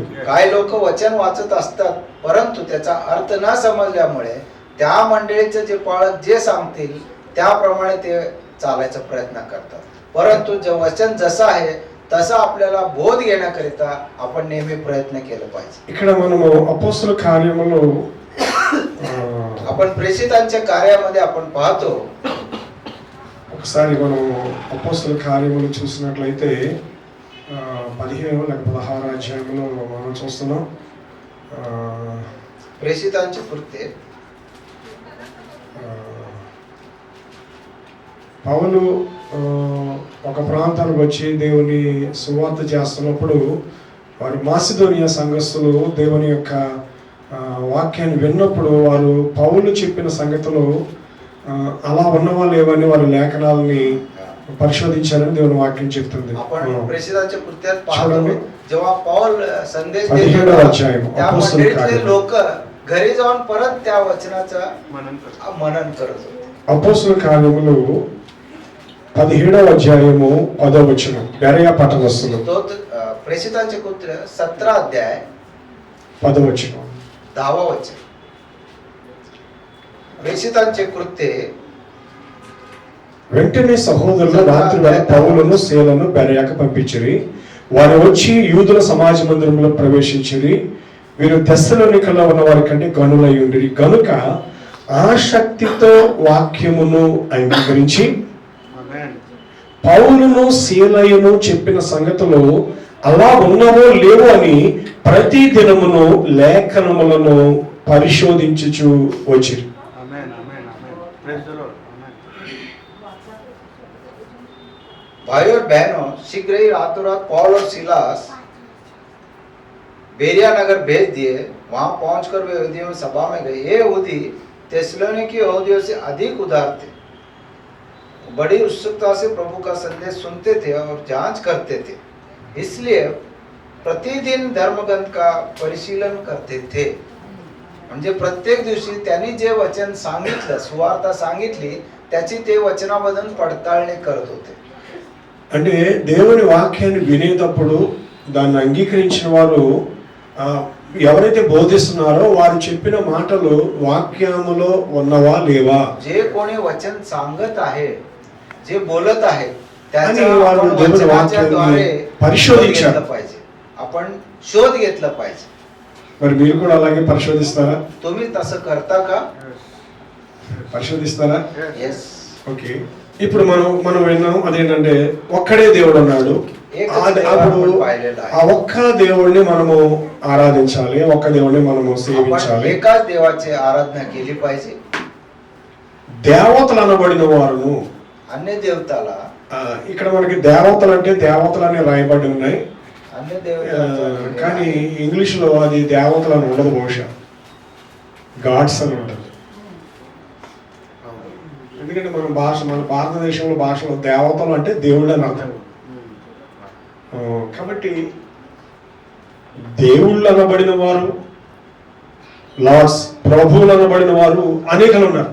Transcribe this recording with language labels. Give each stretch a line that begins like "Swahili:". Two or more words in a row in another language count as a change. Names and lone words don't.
Marathi: काही लोक वचन वाचत असतात, परंतु त्याचा अर्थ न समजल्यामुळे त्या मंडळीचे जे पाळक जे सांगतील त्याप्रमाणे ते चालायचा प्रयत्न करतात. परंतु जे वचन जसं आहे तसं आपल्याला बोध घेण्याकरिता आपण नेहमी प्रयत्न केला पाहिजे.
Telugu: ఇక్కడ మనము అపోస్తల కార్యములో
Marathi: आपण प्रेषितांच्या कार्यामध्ये आपण पाहतो.
Telugu: ఒకసారి మనం అపోస్తల కార్యములు చూసినట్లయితే 15 లేక 16 అధ్యాయంలో మనం చూస్తున్నాం.
Marathi: प्रेषितांची कृत्ये
Telugu: పౌలు ఒక ప్రాంతానికి వచ్చి దేవుని సువార్త చేస్తున్నప్పుడు వారు మాసిదోనియా సంఘస్థులు దేవుని యొక్క వాక్యాన్ని విన్నప్పుడు వారు పౌలు చెప్పిన సంగతులు అలా ఉన్న వాళ్ళు ఏమని వారి లేఖనాలని పరిశోధించారని దేవుని వాక్యం చెప్తుంది.
Marathi: आपण प्रेषितांच्या कृत्यात पाहतो, जेव्हा पौल संदेश देतो
Telugu: 17వ అధ్యాయం
Marathi: त्या
Telugu: అపోస్తల
Marathi: मंडळीतले
Telugu: కార్యం.
Marathi: लोक घरी जाऊन परत त्या वचनाचं मनन करत होते.
Telugu: అపోస్తల కార్యములు 17వ అధ్యాయము 10వ వచనం. బెరయ పట్టణస్థులు.
Marathi: प्रेषितांचे कृत्य 17 अध्याय
Telugu: 10వ వచనం.
Marathi: 10వ वचन. प्रेषितांचे कृत्ये.
Telugu: వెంటనే సహోదరులు రాత్రి వేళ పౌలును శీలను బెరయకు పంపించిరి. వారు వచ్చి యూదుల సమాజ మందిరంలో ప్రవేశించిరి. వీరు తెస్సలోనికలో ఉన్న వారి కంటే గనులై ఉండిరి గనుక ఆసక్తితో వాక్యమును అంగీకరించి పౌలును సీలయును చెప్పిన సంగతులు అలా ఉన్నవో లేవో అని ప్రతి దినమును లేఖనములను పరిశోధించుచు వచ్చిరి.
Hindi: भाई और बहनों, शीघ्र ही रातों रात पौल और सिलास बेरिया नगर भेज दिए। वहां पहुंचकर वे यहूदियों सभा में गए। ये यहूदी थिस्सलुनीकी यहूदियों से अधिक उदार थे, बड़ी उत्सुकता से प्रभु का संदेश सुनते थे और जांच करते थे, इसलिए प्रतिदिन धर्मग्रंथ का परिशीलन करते थे.
Marathi: म्हणजे प्रत्येक दिवशी त्यांनी जे वचन सांगितलं, सुवार्ता सांगितली, त्याची ते वचनामधून पडताळणी करत होते.
Telugu: అంటే దేవుని వాక్యాన్ని వినేటప్పుడు దాన్ని అంగీకరించిన వారు ఎవరైతే బోధిస్తున్నారో వారు చెప్పిన మాటలు వాక్యములో ఉన్నవా లేవా,
Marathi: जे कोणी वचन सांगत आहे, जे बोलत आहे,
Telugu: आणि వారు దేవుని వాక్యాన్ని పరిశోధించారు.
Marathi: आपण शोध घेतला पाहिजे.
Telugu: మరి మీరు కూడా అలాగే పరిశోధిస్తారా?
Marathi: तुम्ही तसं करता का?
Telugu: పరిశోధిస్తారా?
English: yes.
Telugu: ఓకే, ఇప్పుడు మనం విన్నాం అదేంటంటే ఒక్కడే దేవుడు ఉన్నాడు. అప్పుడు ఆ ఒక్క దేవుడిని మనము ఆరాధించాలి, ఒక్క దేవుడిని మనము సేవించాలి.
Marathi: एकाच देवाची आराधना केली पाहिजे.
Telugu: దేవతలు అనబడిన వారును
Marathi: अन्य देवताला,
Telugu: ఇక్కడ మనకి దేవతలు అంటే దేవతలు అని రాయబడి ఉన్నాయి,
Marathi: अन्य देवता
Telugu: కానీ ఇంగ్లీష్ లో అది దేవతలు అని ఉండదు, బహుశా గాడ్స్ అని ఉంటుంది. ఎందుకంటే మన భారతదేశంలో భాషలో దేవతలు అంటే దేవుళ్ళు అని అర్థం. కాబట్టి దేవుళ్ళు అనబడిన వారు, లార్డ్స్ ప్రభువులు అనబడిన వారు అనేకలు ఉన్నారు.